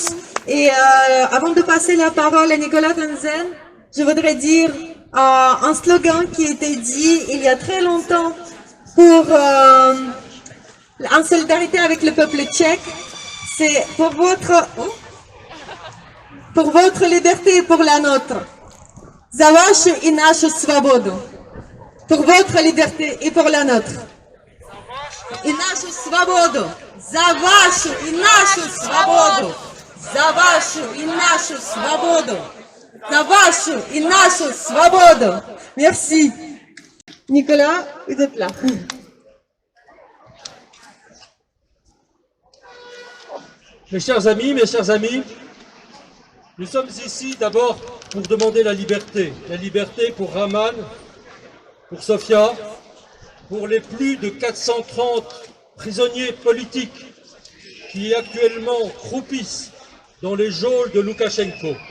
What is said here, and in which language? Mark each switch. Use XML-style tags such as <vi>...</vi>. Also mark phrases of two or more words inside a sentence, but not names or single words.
<fr>Et avant de passer la parole à Nicolas Tanzen, je voudrais dire un slogan qui a été dit il y a très longtemps pour en solidarité avec le peuple tchèque. C'est pour votre liberté et pour la nôtre.</fr> <ru>За вашу и нашу свободу.</ru> <fr>Pour votre liberté et pour la nôtre.</fr> <ru>И нашу свободу. За вашу и нашу свободу. За вашу и нашу свободу. За вашу и нашу свободу.</ru> <fr>Merci. Nicolas, vous êtes là. Mes chers amis, nous sommes ici d'abord pour demander la liberté pour Raman, pour Sofia, pour les plus de 430 prisonniers politiques qui actuellement croupissent dans les geôles de Loukachenko.</fr>